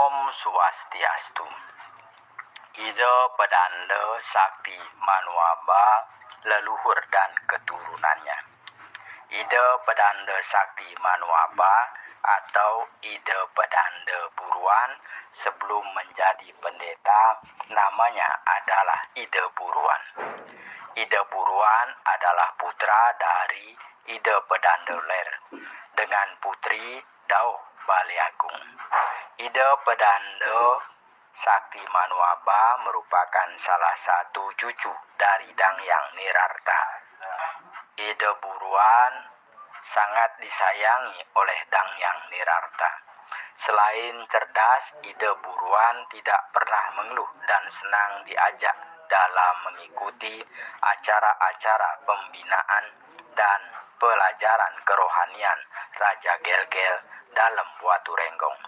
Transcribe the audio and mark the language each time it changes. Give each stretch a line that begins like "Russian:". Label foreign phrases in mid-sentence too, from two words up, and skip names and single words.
Indonesian: Swastiastu. Ida pedanda sakti manuaba leluhur dan keturunannya. Ida pedanda sakti manuaba atau ida pedanda buruan sebelum menjadi pendeta namanya adalah ida buruan. Ida buruan adalah putra dari ida pedanda ler dengan putri Dauh Baliagung. Ida pedanda sakti manuaba merupakan salah satu cucu dari Dangyang Nirarta. Ida buruan sangat disayangi oleh Dangyang Nirarta. Selain cerdas, ida buruan tidak pernah mengeluh dan senang diajak dalam mengikuti acara-acara pembinaan dan pelajaran kerohanian Raja Gelgel dalam Watu Renggong.